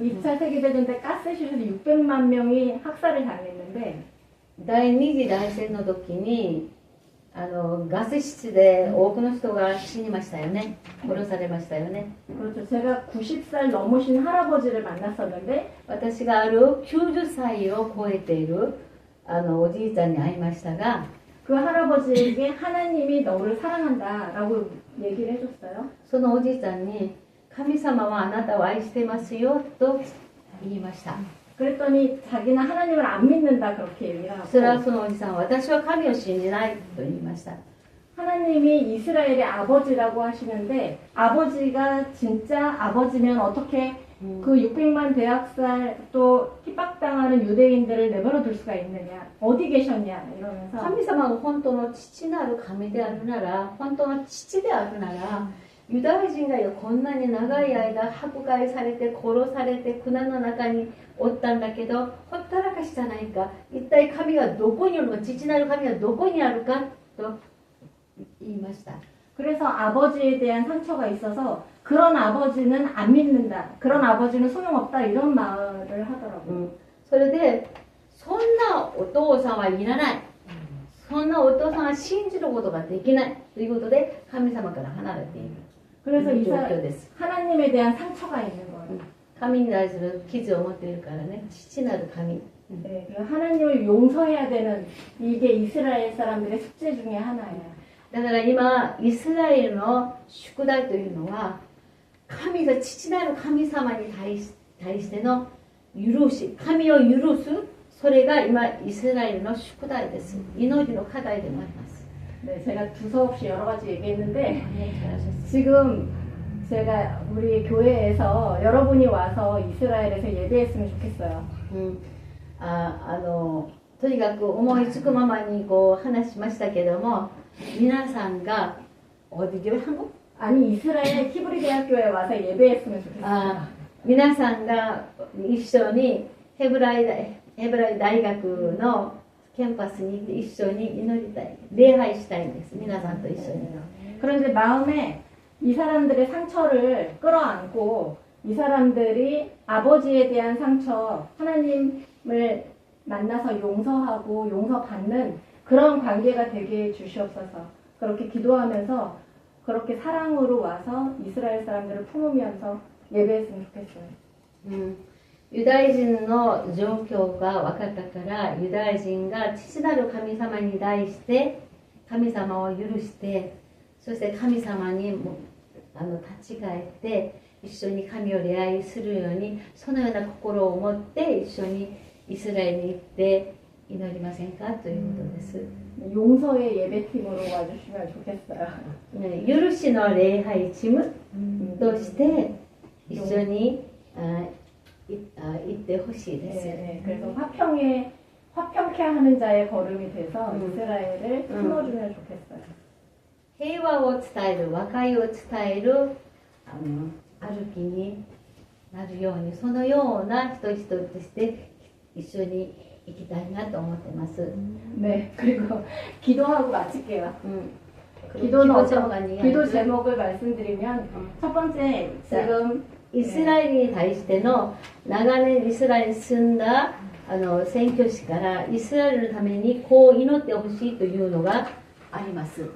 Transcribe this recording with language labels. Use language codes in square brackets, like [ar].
[ko] 2차 세계대전 때 가스실에서 600만 명이 학살을 당했는데, [ja] 第二次大戦の時にガス室で多くの人が死にましたよね。殺されましたよね。 [ko] 그렇죠. 제가 90살 넘으신 할아버지를 만났었는데, [ja] 私がある90歳を超えているおじいちゃんに会いましたが、 [ko] 그 할아버지에게 하나님이 너를 사랑한다라고 얘기를 해줬어요. [ja] そのおじいちゃんに神様はあなたを愛してますよと言いました。 [ko] 그랬더니 자기는 하나님을 안 믿는다 그렇게 얘기를 하고, [ja] それはそのおじさんは私は神を信じないと言いました。 [ko] 하나님이 이스라엘의 아버지라고 하시는데, 아버지가 진짜 아버지면 어떻게 그 600만 대학살 또 핍박당하는 유대인들을 내버려 둘 수가 있느냐, 어디 계셨냐 이러면서, [ja] 神様が本当の父なる神であるなら、本当の父であるなら、ユダヤ人がこんなに長い間迫害されて殺されて苦難の中におったんだけど、ほったらかしじゃないか、一体神がどこにいるのか、父なる神がどこにあるかと言いました。 [ko] 그래서 아버지에 대한 상처가 있어서 그런 아버지는 안 믿는다, 그런 아버지는 소용없다 이런 말을 하더라고요. [ja] それでそんなお父さんはいらない、そんなお父さんは信じることができないということで神様から離れている [ko] 그래서 [ja] 状況です。 [ko] 하나님에 대한 상처가 있는 거예요. [ja] 神に対する傷を持っているからね、父なる神。 [ko] 네, 그 하나님을 용서해야 되는 이게 이스라엘 사람들의 숙제 중에 하나예요. [ja] だから今イスラエルの宿題というのは、父なる神様に対しての許し、神を許す、それが今イスラエルの宿題です。祈りの課題でもあります。 [ko] 네, 제가 두서없이 여러 가지 얘기했는데, 지금 제가 우리 교회에서 여러분이 와서 이스라엘에서 예배했으면 좋겠어요. [ja] とにかく思いつくままにこう話しましたけども、皆さんが한국? [ko] 아니 이스라엘 히브리 대학교에 와서 예배했으면 좋겠어요. [ja] 皆さんが一緒にヘブライ大学のキャンパスに行って一緒に祈りたい、礼拝したいんです。皆さんと一緒に。 [ko] 그런데 마음에 이 사람들의 상처를 끌어안고, 이 사람들이 아버지에 대한 상처, 하나님을 만나서 용서하고 용서받는 그런 관계가 되게 해주시옵소서. 그렇게 기도하면서 그렇게 사랑으로 와서 이스라엘 사람들을 품으면서 예배했으면 좋겠어요. [ja] ユダヤ人の状況が分かったからユダヤ人が父なる神様に対して神様を許してそして神様にも立ち返って一緒に神を礼拝するようにそのような心を持って一緒にイスラエルに行って祈りませんかということです。 [ko] 용서의 예배팀으로 와주시면 좋겠어요. [ja] 許しの礼拝チームとして一緒に行ってほしいです。 [ko] 네, 그래서 화평케 하는 자의 걸음이 돼서 이스라엘을 품어주면 좋겠어요. [ja] 平和を伝える、和解を伝える歩きになるように、そのような人々として一緒に行きたいなと思ってます。 [ko] 네, 그리고 기도하고 마칠게요. 기도는 기도 제목을 말씀드리면 첫 번째 지금 [ja] イスラエルに対しての長年イスラエルに住んだ宣教師からイスラエルのためにこう祈ってほしいというのがあります。